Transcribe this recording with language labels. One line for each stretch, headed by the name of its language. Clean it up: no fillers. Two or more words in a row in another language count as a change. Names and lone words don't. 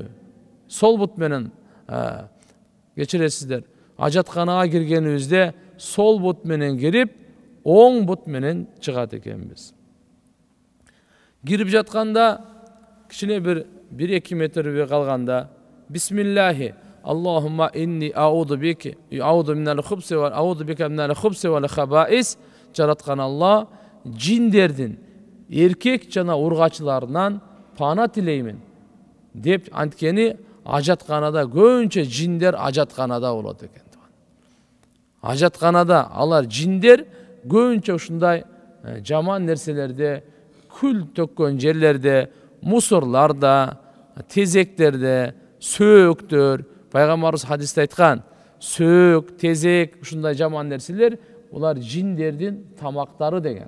Kyrgyz: Сол бут менен кечиресиздер. Ажатканага киргенибизде сол бут менен кирип, оң бут менен чыгат экенбиз. Кирип жатканда кичине бир 1-2 метр калганда
Arabic: بسم الله اللهم إني أعوذ بك أعوذ من الخبث وأعوذ بك من الخبث والخبائث.
Kyrgyz: Жараткан Алла, жиндердин эркек жана ургачыларынан пана тилеймин деп анткени ажатканада көбүнчө жиндер ажатканада болот экен. Ажатканада алар жиндер көбүнчө ушундай жаман нерселерде, күл төккөн жерлерде, мусорларда, тезектерде, сөөктөр, пайгамбарыбыз хадисте айткан, сөөк, тезек, ушундай жаман нерселер улар жиндердин тамактары деген.